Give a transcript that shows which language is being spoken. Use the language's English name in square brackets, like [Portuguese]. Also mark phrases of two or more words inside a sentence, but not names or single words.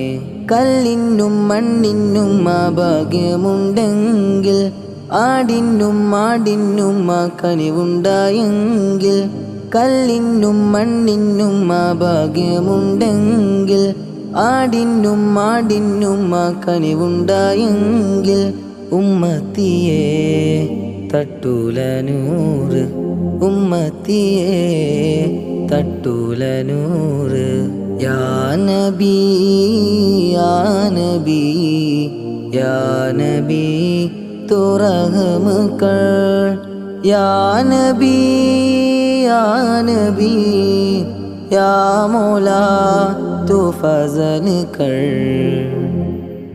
[Malayalam] കല്ലിനും മണ്ണിനും ഭാഗ്യമുണ്ടെങ്കിൽ ആടിനും മാടിനും കനിവുണ്ടായെങ്കിൽ, കല്ലിനും മണ്ണിനും ഭാഗ്യമുണ്ടെങ്കിൽ ആടിനും മാടിനും കനിവുണ്ടായെങ്കിൽ, ഉമ്മത്തിയെ തട്ടൂല നൂറ്, ഉമ്മത്തിയെ തട്ടൂല നൂറ്. [Arabic] يا نبي يا نبي يا نبي [Hindi] तो रहम कर, [Arabic] يا نبي يا نبي يا مولى [Hindi] तो फजल कर.